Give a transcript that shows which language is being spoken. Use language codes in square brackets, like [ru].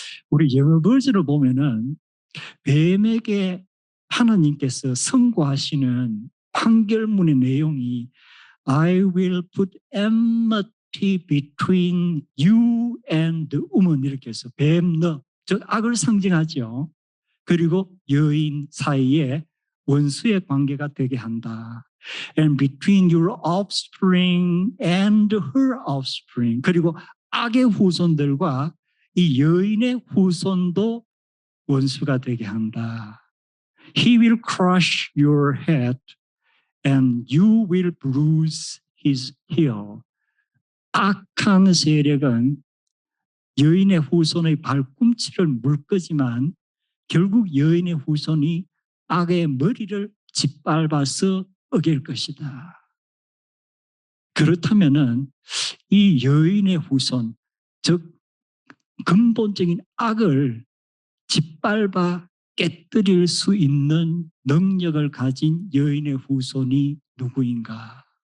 [ko] 우리 영어 버전을 보면은 뱀에게 하나님께서 선고하시는 판결문의 내용이 [en] I will put enmity between you and the woman [ko] 이렇게 해서 뱀, 즉 악을 상징하죠. 그리고 여인 사이에 원수의 관계가 되게 한다. [en] And between your offspring and her offspring. [ko] 그리고 악의 후손들과 이 여인의 후손도 원수가 되게 한다. [en] He will crush your head and you will bruise his heel. [ko] 악한 세력은 여인의 후손의 발꿈치를 물 거지만 결국 여인의 후손이 악의 머리를 짓밟아서 어길 것이다. 그렇다면은 이 여인의 후손, 즉 근본적인 악을 짓밟아 깨뜨릴 수 있는 능력을 가진 여인의 후손이 누구인가?